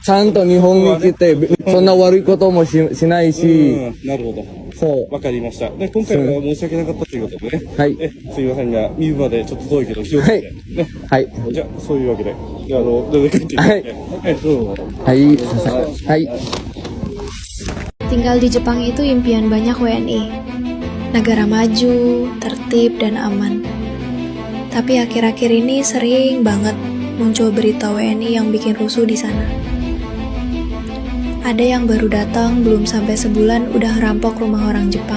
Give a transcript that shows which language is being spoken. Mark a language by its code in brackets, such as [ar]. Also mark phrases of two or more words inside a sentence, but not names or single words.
[ja] ちゃんと日本に来てそんな悪いこともしないし、なるほど。そう。わかりました。で今回は申し訳なかったということでね。はい。すいませんが、見るまでちょっと遠いけど気をつけてね。はい。じゃあそういうわけで、どれかっていうはいどうぞ。はいすいませんはい。 [id] Tinggal di Jepang itu impian banyak WNI. Negara maju, tertib, dan aman. Tapi akhir-akhir ini sering banget muncul berita WNI yang bikin rusuh di sana. Ada yang baru datang belum sampai sebulan udah ngerampok rumah orang Jepang.